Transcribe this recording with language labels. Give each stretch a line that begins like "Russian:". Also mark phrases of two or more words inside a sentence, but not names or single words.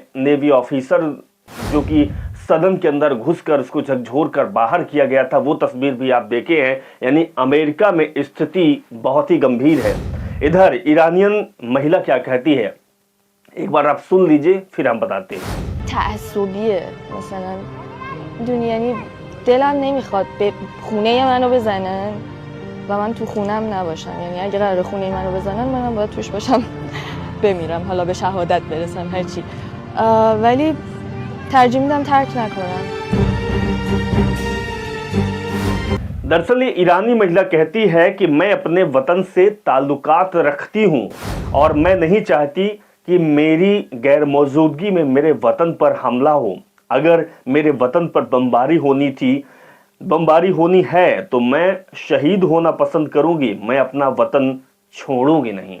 Hindi: नेवी ऑफिसर जो कि सदन के अंदर घुसकर उसको झकझोर कर बाहर किया गया था, वो तस्वीर भी आप देखे हैं। यानी अमेरिका में स्थिति बहुत ही गंभीर है। इधर ईरानियन महिला क्या कहती है, एक बार आप सुन लीजिए, फिर हम बताते हैं।
Persian: تعصبیه مثلا میدونی یعنی دلم نمیخواد به خونه منو بزنن و من تو خونم نباشم. یعنی اگه قرار خونه منو بزنن منم باید توش باشم بمیرم، حالا به شهادت برسم هرچی، ولی ترجیح میدم ترک نکنم.
Hindi: दरअसल ये ईरानी महिला कहती है कि मैं अपने वतन से ताल्लुकात रखती हूँ और मैं नहीं चाहती कि मेरी गैर मौजूदगी में मेरे वतन पर हमला हो। अगर मेरे वतन पर बमबारी होनी है तो मैं शहीद होना पसंद करूंगी, मैं अपना वतन छोड़ूंगी नहीं।